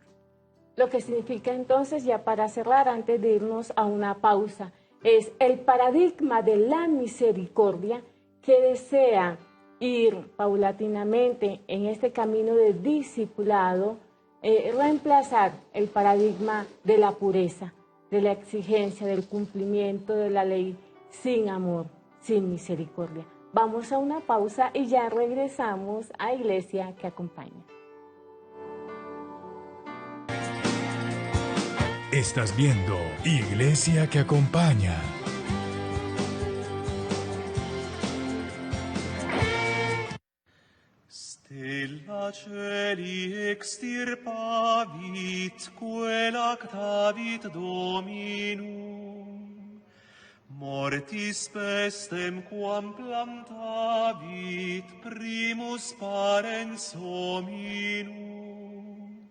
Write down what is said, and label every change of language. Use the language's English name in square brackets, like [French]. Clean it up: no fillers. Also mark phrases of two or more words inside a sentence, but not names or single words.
[Spanish] Lo que significa entonces, ya para cerrar, antes de irnos a una pausa, es el paradigma de la misericordia que desea ir paulatinamente en este camino de discipulado, reemplazar el paradigma de la pureza, de la exigencia, del cumplimiento de la ley sin amor, sin misericordia. Vamos a una pausa y ya regresamos a Iglesia que Acompaña. Estás viendo Iglesia que Acompaña. [Latin] Stella celi extirpavit, quelactavit Dominum, mortis pestem quam plantavit, primus parens hominum.